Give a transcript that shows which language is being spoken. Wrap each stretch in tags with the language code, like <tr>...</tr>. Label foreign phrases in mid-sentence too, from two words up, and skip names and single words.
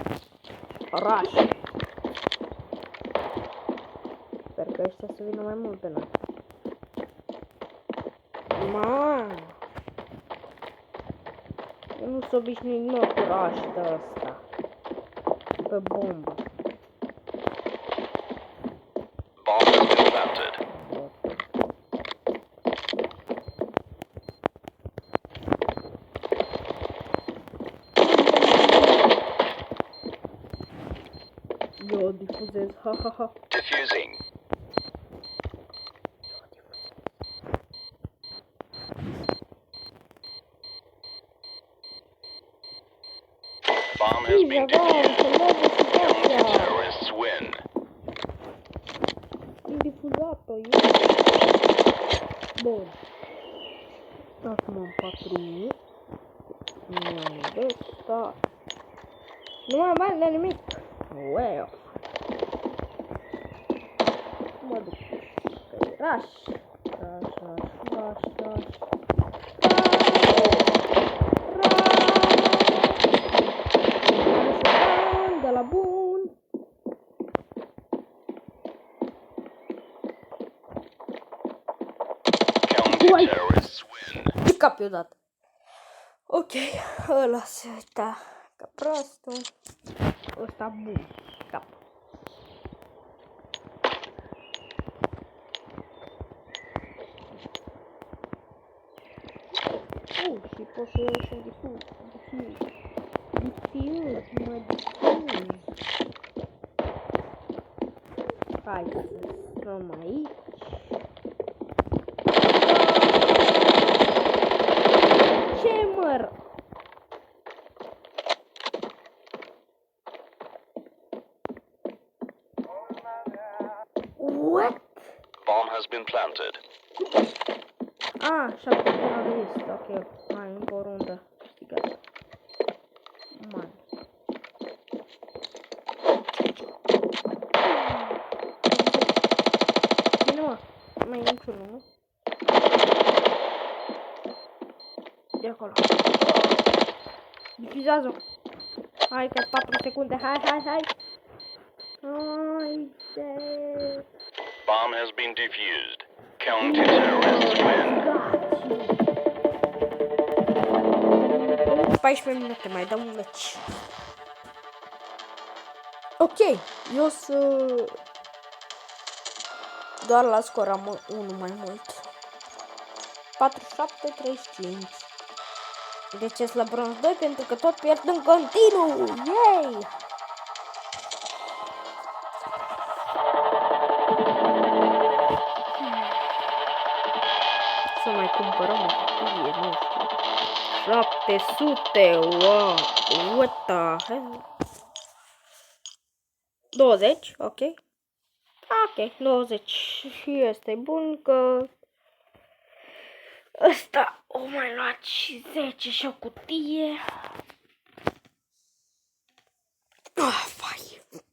<ro>Rush. Sper că ăștia să vină mai mult pe noi. Man! Eu nu sunt obișnuit mă cu rush de ăsta. Pe bombă.</ro> <en>Bomb has been planted.</en> <ro>Eu difuzez, ha ha ha.</ro> <en>Diffusing. Bomb has been defused. Counter-terrorists win.</en> <ro>Am difuzat-o eu. Bun. Acum am 4000. Nu am de ăsta. Nu mai am bani de nimic. Wow. Mă duc. Rush. De la bun. Counter-terrorists win. Ce cap eu dat. Ok, ăla se uita ca prostul. Ăsta bun. Cap. Și pot să iau și un difuz. Mă difuz. Hai să stăm aici. Ce măr? What?</ro> <en>Bomb has been planted.</en> <ro>Ah, 7 terorist. Ok, hai, încă o rundă. Câștigat. Man. Bine, mă. Mai e niciunul, nu? De acolo. Difuzează-o. Hai că 4 secunde. Hai. Haide. Bomb has been defused. Counter-terrorists win. 14 minute, mai dăm un meci. Ok, eu sunt doar la scor am 1 mai mult. 47-35. De ce sunt la bronz 2? Pentru că tot pierd în continuu. Yay! Să mai cumpărăm o cutie, nu știu. 700,</ro> <en>wow, what the hell?</en> <ro>20, ok. Ok, 20 și este bun că Ăsta o mai luat și 10 și o cutie. Vai.</ro>